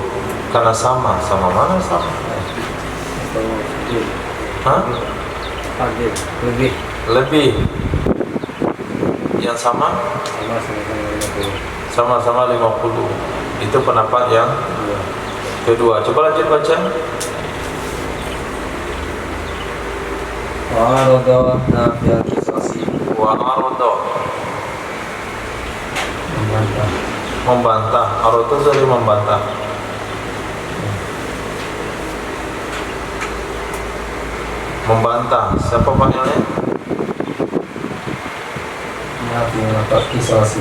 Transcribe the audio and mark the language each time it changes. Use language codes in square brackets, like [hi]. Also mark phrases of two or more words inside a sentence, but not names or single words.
[id] Karena sama. Sama mana sama? Hah? Lebih. Lebih. Yang sama? Sama-sama 50. Itu pendapat yang kedua. Coba lanjut baca. [ar] وعارض نفي القصاص. Wa'arodo, [id] Membantah. membantah. Arodo dari membantah. Membantah. Siapa panggilnya? [ar] نفي القصاص.